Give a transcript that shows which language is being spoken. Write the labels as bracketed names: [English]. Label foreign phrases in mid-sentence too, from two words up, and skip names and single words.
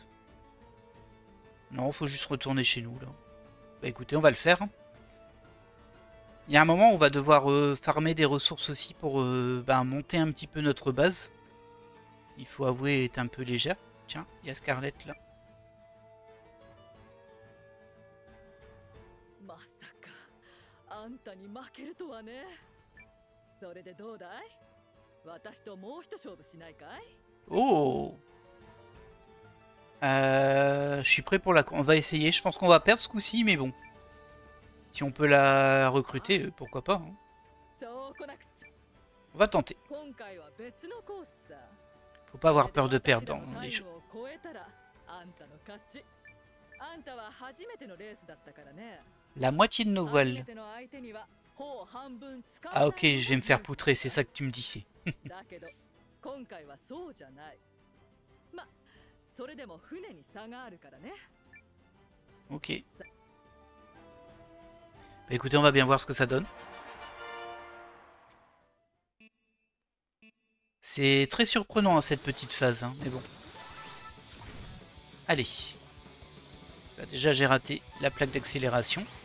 [French] Non, faut juste retourner chez nous, là. Bah écoutez, on va le faire. Il y a un moment où on va devoir farmer des ressources aussi pour monter un petit peu notre base. Il faut avouer, elle est un peu légère. Tiens, il y a Scarlett là. [Japanese] まさかあんたに負けるとはね。それでどうだい？私ともう一勝負しないかい？ [French] Oh! Je suis prêt pour la... On va essayer. Je pense qu'on va perdre ce coup-ci, mais bon. Si on peut la recruter, pourquoi pas. Hein. [Japanese] そうこなくちゃ。 [French] On va tenter. [Japanese] 今回は別のコースさ。 [French] Faut pas avoir peur de perdre dans les jeux. [Japanese] 超えたらあんたの勝ち。あんたは初めてのレースだったからね。 [French] La moitié de nos [Japanese] 初 [French] voiles. [Japanese] めての相手には頬半分使わ Ah ない [French] ok, je vais me faire poutrer, c'est ça que tu me disais. [Japanese] だけど今回はそうじゃない。ま、それでも船に差があるからね。 [French] Ok. Bah écoutez, on va bien voir ce que ça donne. C'est très surprenant hein, cette petite phase, hein, mais bon. Allez. Bah, déjà j'ai raté la plaque d'accélération.